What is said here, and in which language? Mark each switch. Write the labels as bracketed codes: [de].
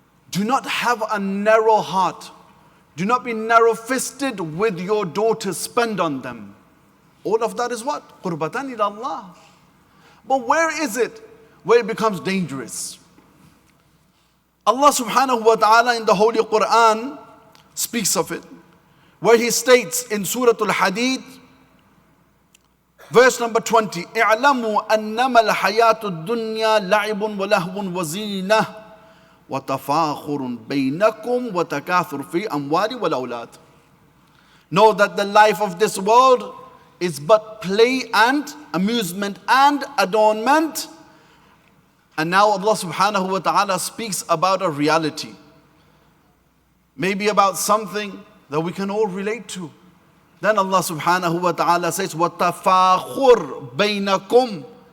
[en] Do not have a narrow heart. Do not be narrow-fisted with your daughters. Spend on them. All of that is what? [ar] قربة إلى الله. [en] But where is it? Where it becomes dangerous. Allah subhanahu wa ta'ala in the Holy Quran speaks of it. Where He states in Surah Al-Hadid, verse number 20, [ar] اعلموا أنما الحياة الدنيا لعب ولهو وزينة وتفاخر بينكم وتكاثر في أموال والأولاد. [en] Know that the life of this world is but play and amusement and adornment. And now Allah subhanahu wa ta'ala speaks about a reality. Maybe about something that we can all relate to. Then Allah subhanahu wa ta'ala says, [ar] وَتَفَاخُرْ بَيْنَكُمْ.